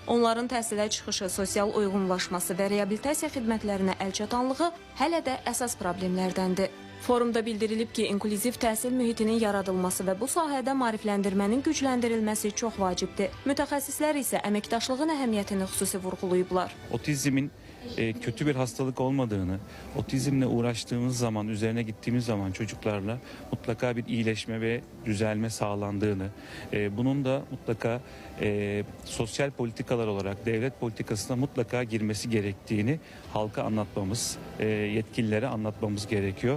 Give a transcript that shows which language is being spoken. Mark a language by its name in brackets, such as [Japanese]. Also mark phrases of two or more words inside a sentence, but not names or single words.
[Azerbaijani] Onların təhsilə çıxışı, sosial uyğunlaşması və reabilitasiya xidmətlərinə əlçatanlığı hələ də əsas problemlərdəndir. Forumda bildirilib ki, inklüziv təhsil mühitinin yaradılması və bu sahədə maarifləndirmənin gücləndirilməsi çox vacibdir. Mütəxəssislər isə əməkdaşlığın əhəmiyyətini xüsusi vurğulayıblar. [Turkish] Otizmin kötü bir hastalık olmadığını, otizmle uğraştığımız zaman, üzerine gittiğimiz zaman çocuklarla mutlaka bir iyileşme ve düzelme sağlandığını, bunun da mutlaka sosyal politikalar olarak devlet politikasına mutlaka girmesi gerektiğini halka anlatmamız, yetkililere anlatmamız gerekiyor.